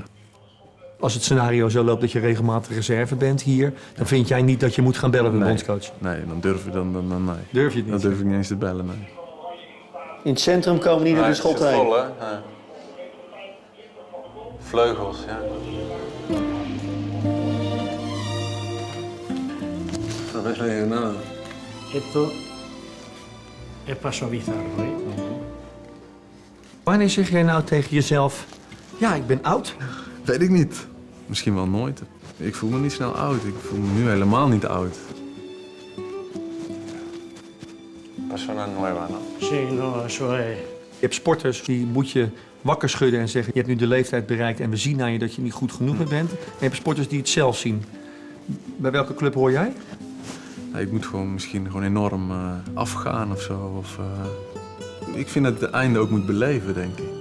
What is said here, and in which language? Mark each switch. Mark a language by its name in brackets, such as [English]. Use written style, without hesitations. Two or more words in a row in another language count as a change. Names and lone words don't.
[Dutch] Als het scenario zo loopt dat je regelmatig reserve bent hier, dan vind jij niet dat je moet gaan bellen met de bondscoach? Nee, dan durf ik nee. Durf je het niet? Dan durf ik niet eens te bellen, nee. In het centrum komen niet naar de schot heen. Vol, hè? Ja. Vleugels, ja. [Spanish] Esto es para suavizarlo, ¿eh? [Dutch] Wanneer zeg jij nou tegen jezelf, ja, ik ben oud? Weet ik niet. Misschien wel nooit. Ik voel me niet snel oud. Ik voel me nu helemaal niet oud. [Spanish] Persona nueva, no? Sí, no, eso es. [Dutch] Je hebt sporters die moet je wakker schudden en zeggen, je hebt nu de leeftijd bereikt en we zien aan je dat je niet goed genoeg meer bent. En je hebt sporters die het zelf zien. Bij welke club hoor jij? Ik moet misschien gewoon enorm afgaan of zo. Ik vind dat het einde ook moet beleven, denk ik.